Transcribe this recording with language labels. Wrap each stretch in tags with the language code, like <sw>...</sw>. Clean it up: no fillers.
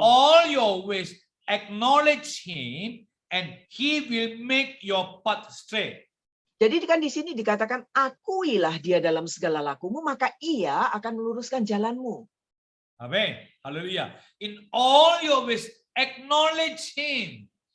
<en>all your ways acknowledge him and he will make your path straight.</en> <id>Jadi kan di sini dikatakan akuilah dia dalam segala lakumu, maka ia akan meluruskan jalanmu. Amen. Hallelujah.</id> <en>In all your ways acknowledge him.</en>